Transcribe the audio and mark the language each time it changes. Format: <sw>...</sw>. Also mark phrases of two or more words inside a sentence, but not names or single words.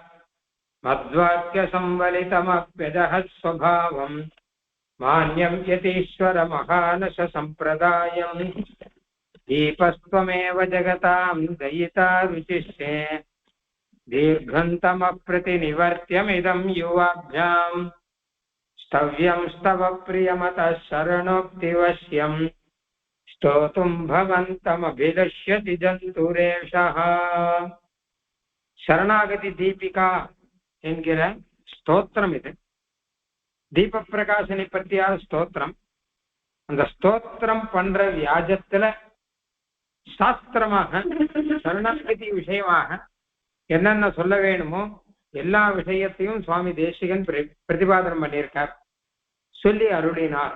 <sa>मद्वाक्यसंवलितमप्यजहत् स्वभावम् मान्यं यतीश्वरमहानस सम्प्रदायम् दीपस्त्वमेव जगतां दयिता रुचिष्ये दीर्घन्तमप्रतिनिवर्त्यमिदं युवाभ्याम् स्तव्यं स्तव प्रियमतः शरणोक्तिवश्यम् स्तोतुं भवन्तमभिलष्यति जन्तुरेषः।</sa> <ta>शरणागति दीपिका என்கிற ஸ்தோத்திரம் இது. தீப பிரகாசனை பற்றியான ஸ்தோத்திரம். அந்த ஸ்தோத்திரம் பண்ற வியாஜத்துல சாஸ்திரமாக சரணாகதி விஷயமாக என்னென்ன சொல்ல வேணுமோ எல்லா விஷயத்தையும் சுவாமி தேசிகன் பிரதிபாதனம் பண்ணியிருக்கார், சொல்லி அருளினார்.</ta>